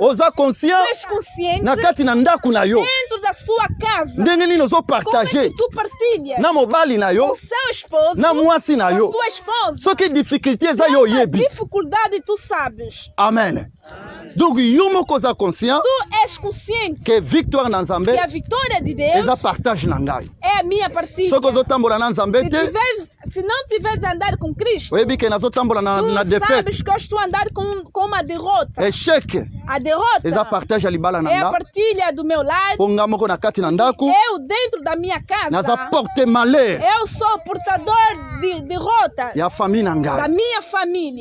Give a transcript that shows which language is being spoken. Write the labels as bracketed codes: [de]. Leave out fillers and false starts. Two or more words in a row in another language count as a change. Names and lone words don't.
[pt] Tu és consciente dentro da sua casa. Como é que tu partilhas com seu esposo, com sua esposa. Dificuldade tu sabes. Amen. Donc, tu és consciente [ln] que victoire na Nzambe [pt] que a vitória de Deus é a minha partilha. Se não tiveres a andar com Cristo, tu sabes que eu estou a andar com uma derrota. A derrota é a partilha do meu lado. Eu dentro da minha casa, eu sou portador de derrota da minha família.